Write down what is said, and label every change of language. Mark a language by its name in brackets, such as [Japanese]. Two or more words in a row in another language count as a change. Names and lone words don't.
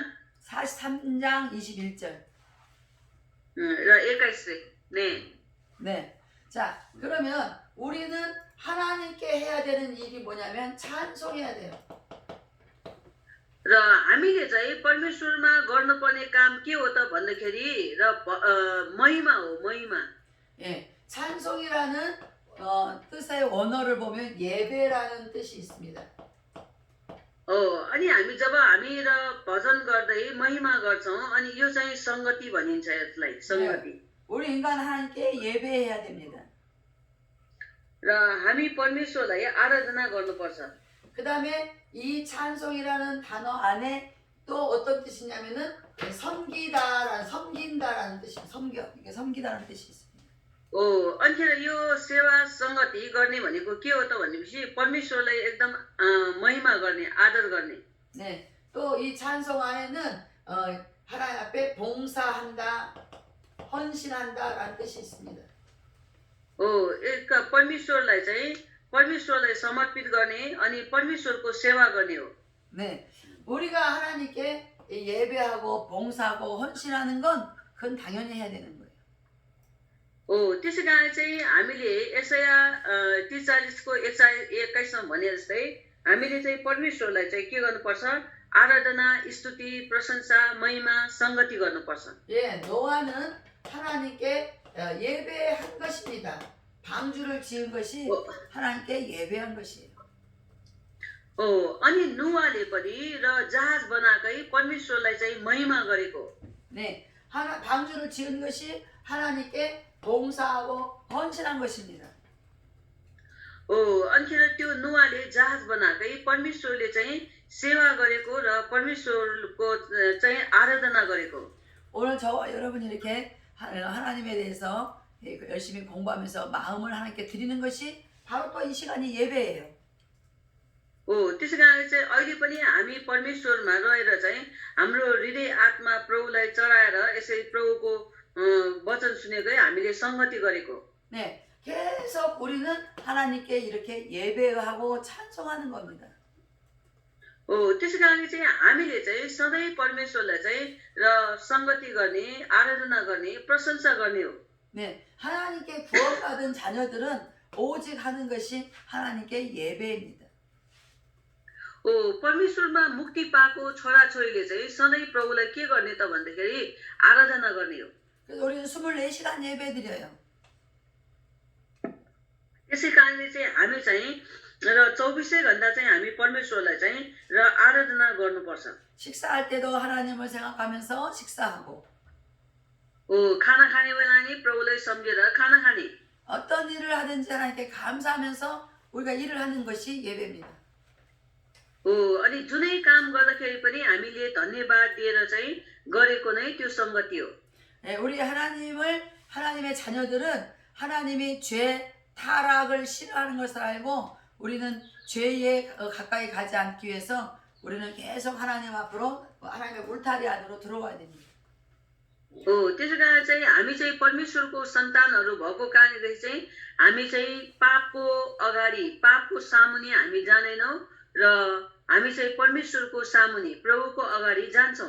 [Korean] 43장 21절. र 21 네. 네. 자, 그러면 우리는 하나님께 해야 되는 일이 뭐냐면 찬송해야 돼요. [Nepali] र हामीले चाहिँ परमेश्वरमा गर्नुपर्ने काम के हो त भन्दाखेरि र महिमा हो महिमा [Korean] 예, 찬송이라는 뜻의 원어를 보면 예배라는 뜻이 있습니다. [Nepali] अनि हामी जब हामी र भजन गर्दै महिमा गर्छौं अनि यो चाहिँ संगति भनिन्छ यसलाई संगति [Korean] 우리 인간 하나님께 예배해야 됩니다. [Nepali] र हामी परमेश्वरलाई आराधना गर्नुपर्छ [Korean] 그 다음에 이 찬송이라는 단어 안에 또 어떤 뜻이냐면은 섬긴다라는 뜻이 이게 섬기다라는 뜻이 있습니다. [Nepali] अनि यो सेवा संगति गर्ने भनेको के हो त भनेपछि परमेश्वरलाई एकदम महिमा गर्ने आदर गर्ने [Korean] 네, 또 이 찬송 안에는 하나님 앞에 봉사한다, 헌신한다라는 뜻이 있습니다. [Nepali] एक परमेश्वरलाई चाहिँ परमेश्वरलाई समर्पित गर्ने अनि परमेश्वरको सेवा गर्ने हो [Korean] 네, 우리가 하나님께 예배하고 봉사하고 헌신하는 건 그건 당연히 해야 되는 거예요. [Nepali] त्यसै कारण चाहिँ हामीले यशाया 43 को 21 मा भने जस्तै हामीले चाहिँ परमेश्वरलाई चाहिँ के गर्नुपर्छ आराधना स्तुति प्रशंसा महिमा संगति गर्नुपर्छ [Korean] 예, 노아는 하나님께 예배한 것입니다. 방주를 지은 것이 하나님께 예배한 것이에요. [Nepali] अनि नुवाले पनि र जहाज बनाएकै परमेश्वरलाई चाहिँ महिमा गरेको [Korean] 네, 방주를 지은 것이 하나님께 봉사하고 헌신한 것입니다. [Nepali] अनि त्यो नुवाले जहाज बनाएकै परमेश्वरले चाहिँ सेवा गरेको र परमेश्वरको चाहिँ आराधना गरेको [Korean] 오늘 저와 여러분이 이렇게 하나님에 대해서 열심히 공부하면서 마음을 하나님께 드리는 것이 바로 또 이 시간이 예배예요. [Nepali] त्यसै कारण चाहिँ अहिले पनि हामी परमेश्वरमा रहेर चाहिँ हाम्रो हृदय आत्मा प्रभुलाई चढाएर यसरी प्रभुको वचन सुनेकै हामीले संगति गरेको [Korean] 네, 계속 우리는 하나님께 이렇게 예배하고 찬송하는 겁니다. [Nepali] त्यसै कारण चाहिँ हामीले चाहिँ सधैँ परमेश्वरलाई चाहिँ र संगति गर्ने आराधना गर्ने प्रशंसा गर्ने हो [Korean] 네, 하나님께 구원받은 자녀들은 오직 하는 것이 하나님께 예배입니다. [Nepali] परमेश्वरमा मुक्ति पाएको छोराछोरीले चाहिँ सधैँ प्रभुलाई के गर्ने त भन्दाखेरि आराधना गर्ने हो [Korean] 그래서 우리는 24시간 예배 드려요. [Nepali] त्यसै कारणले चाहिँ हामी चाहिँ र 24 घण्टा चाहिँ हामी परमेश्वरलाई चाहिँ र आराधना गर्नुपर्छ [Korean] 식사할 때도 하나님을 생각하면서 식사하고 [Nepali] खाना खाने बेला नि प्रभुलाई सम्झेर खाना खाने [Korean] 어떤 일을 하든지 하나님께 감사하면서 우리가 일을 하는 것이 예배입니다. [Nepali] अनि जुनै काम गर्दाखेरि पनि हामीले धन्यवाद दिएर चाहिँ गरेको नै त्यो संगति हो [Korean] 예, 우리 하나님의 자녀들은 하나님이 죄 타락을 싫어하는 것을 알고 우리는 죄에 가까이 가지 않기 위해서 우리는 계속 하나님 앞으로 하나님의 울타리 안으로 들어와야 됩니다. [Nepali] त्यसै कारण चाहिँ हामी चाहिँ परमेश्वरको सन्तानहरू भएको कारणले चाहिँ हामी चाहिँ पापको अगाडि पापको सामुन्ने हामी जाँदैनौँ र हामी चाहिँ परमेश्वरको सामुन्ने प्रभुको अगाडि जान्छौँ